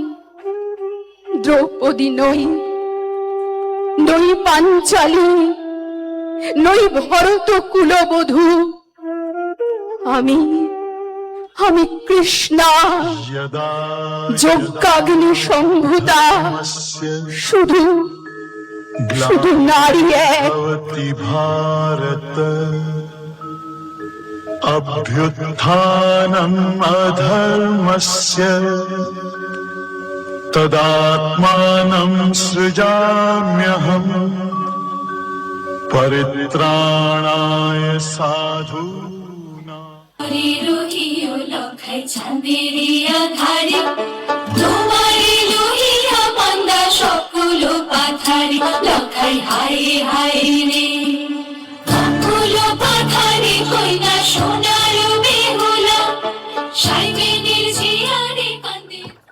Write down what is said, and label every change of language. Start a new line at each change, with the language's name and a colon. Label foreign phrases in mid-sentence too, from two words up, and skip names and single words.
Bangla: দ্রৌপদী নই, নই পাঞ্চালী, নই ভরত কুলবধূ, আমি কৃষ্ণা, যজ্ঞাগ্নি সম্ভূতা, শুধু নারী এক।
Sanskrit: भारत अभ्युत्थानम् अधर्मस्य तदात्मानं सृजाम्यहम् परित्राणाय साधूनां।
Bangla: রহিও লখাই চাঁদেরিয়া ধারে, তোমারে লোহিয়া বান্দা সকল পাথারে, লখাই হায় হায় রে সকল পাথারে, কইনা সোনার বেহুলা সাইবেনের জিয়ারে কান্দে।